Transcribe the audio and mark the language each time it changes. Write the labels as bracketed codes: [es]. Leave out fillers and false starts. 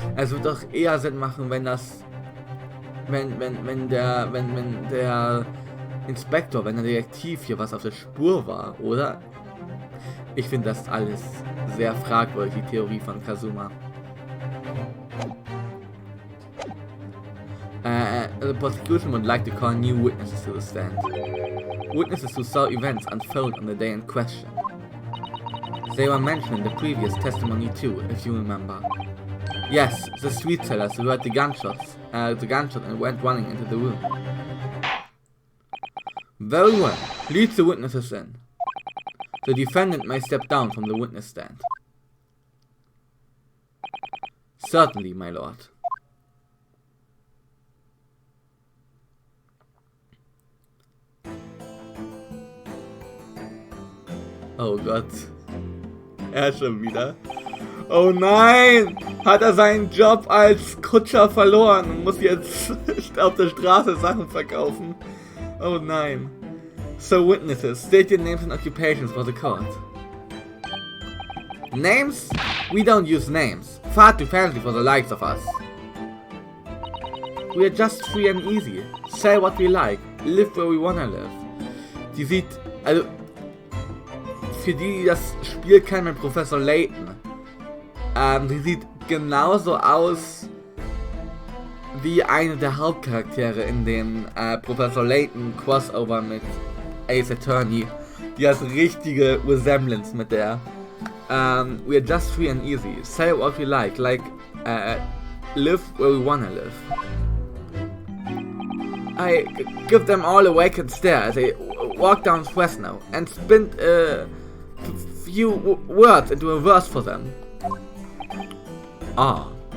[de] Es wird doch eher Sinn machen, wenn der Inspektor, wenn der Detektiv hier was auf der Spur war, oder? Ich finde das alles sehr fragwürdig, die Theorie von Kazuma. [en] The prosecution would like to call new witnesses to the stand. Witnesses who saw events unfold on the day in question. They were mentioned in the previous testimony too, if you remember. Yes, the street sellers who heard the gunshot and went running into the room. Very well. Lead the witnesses in. The defendant may step down from the witness stand. Certainly, my lord. [de] Oh Gott. Schon wieder. Oh nein! Hat seinen Job als Kutscher verloren und muss jetzt auf der Straße Sachen verkaufen. Oh nein. [en] So witnesses, state your names and occupations for the court. Names? We don't use names. Far too fancy for the likes of us. We are just free and easy. Say what we like. Live where we wanna live. [de] Die sieht, also, für die das Spiel kennen, mit Professor Layton. Die sieht genauso aus wie eine der Hauptcharaktere in dem Professor Layton Crossover mit Ace Attorney. Die hat richtige Resemblance mit der. [en] We are just free and easy. Say what we like. Live where we wanna live. I give them all a vacant stare as I walk down Fresno and spin a few words into a verse for them. Ah.